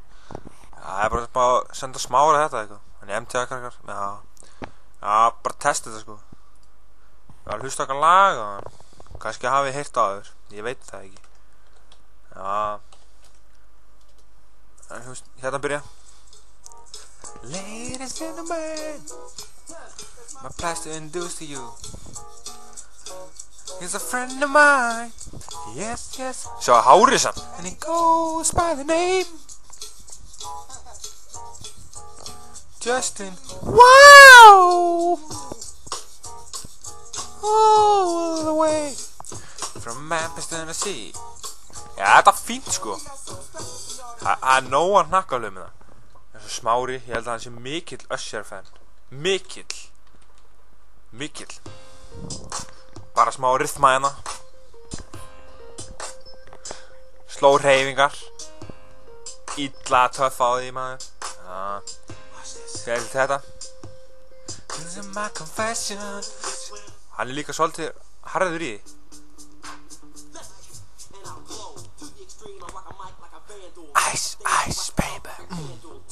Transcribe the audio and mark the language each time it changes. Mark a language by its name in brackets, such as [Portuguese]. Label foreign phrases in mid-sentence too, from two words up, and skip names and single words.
[Icelandic] Já, ég er bara að senda Smára þetta eitthvað, hann er MTA-krakkar, já, bara testa þetta sko. Ég var að hlusta okkar lag og kannski hafi ég heyrt á þér, ég veit það ekki. Já, en hérna byrja. [English] Ladies and gentlemen, my pleasure to introduce to you. He's a friend of mine. Yes, yes. [Icelandic] Sjá hárið samt. [English] And he goes by the name Justin. Wow! All the way from Memphis, Tennessee. [Icelandic] Já, þetta er fínt sko. Það er nóg að hnakka alveg með það. Þessu Smári, ég held að hann sé mikill Usher-fan. Mikill. Bara smá rytma hérna. Sló hreyfingar. Illa töff á því maður. Þegar þetta. [English] This is my confession. [Icelandic] Hann er líka svolítið harður í því. [English] Ice, baby.